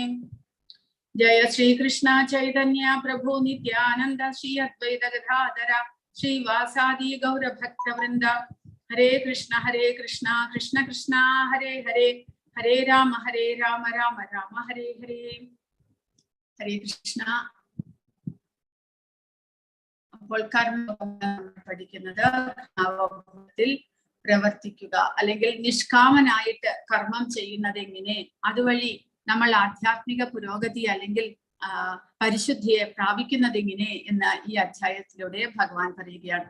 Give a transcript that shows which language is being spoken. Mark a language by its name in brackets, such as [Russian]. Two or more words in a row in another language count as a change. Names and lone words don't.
[Sanskrit] जय श्री कृष्ण चैतन्य प्रभु नित्यानन्द श्री अद्वैत गदाधर श्री वासादि गौर भक्त वृन्द. हरे कृष्ण कृष्ण कृष्ण हरे हरे हरे राम राम राम हरे हरे. हरे कृष्ण. [Malayalam] അപ്പോൾ കർമ്മം പഠിക്കുന്നത് ഭാവത്തിൽ പ്രവർത്തിക്കുക അല്ലെങ്കിൽ നിഷ്കാമനായിട്ട് കർമ്മം ചെയ്യുന്നത് എങ്ങനെ, അതുവഴി നമ്മൾ ആധ്യാത്മിക പുരോഗതി അല്ലെങ്കിൽ പരിശുദ്ധിയെ പ്രാപിക്കുന്നത് എങ്ങനെ എന്ന് ഈ അധ്യായത്തിലൂടെ ഭഗവാൻ പറയുകയാണ്.